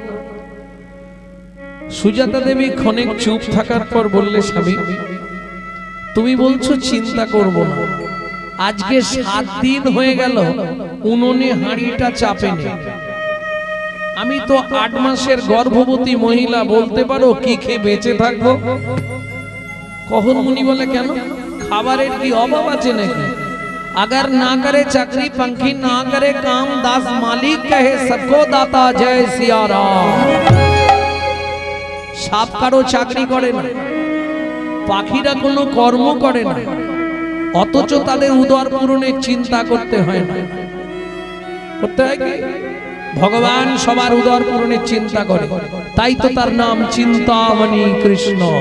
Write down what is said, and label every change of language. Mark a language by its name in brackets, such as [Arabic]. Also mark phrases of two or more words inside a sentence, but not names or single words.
[Bangla] সুজাতা দেবী ক্ষণিক চুপ থাকার পর বললে, স্বামী তুমি বলছো চিন্তা করব না, আজকে 7 দিন হয়ে গেল উনুনে হাঁড়িটা চাপেনি। আমি তো 8 মাসের গর্ভবতী মহিলা, বলতে পারো কি খেয়ে বেঁচে থাকবো? কহর মুনি বলে, কেন? খাবারের কি অভাব আছে নাকি? [Hindi] अगर ना करे चाकरी पंखी, ना करे काम दास मालिक कहे सबको दाता जय सिया राम। [Bangla] সাপ কারো চাকরি করে না, পাখিরা কোনো কর্ম করে না, অথচ তাদের উদর পূরণের চিন্তা করতে হয় না। করতে হয় কি? ভগবান সবার উদর পূরণের চিন্তা করে, তাই তো তার নাম চিন্তামণি কৃষ্ণ।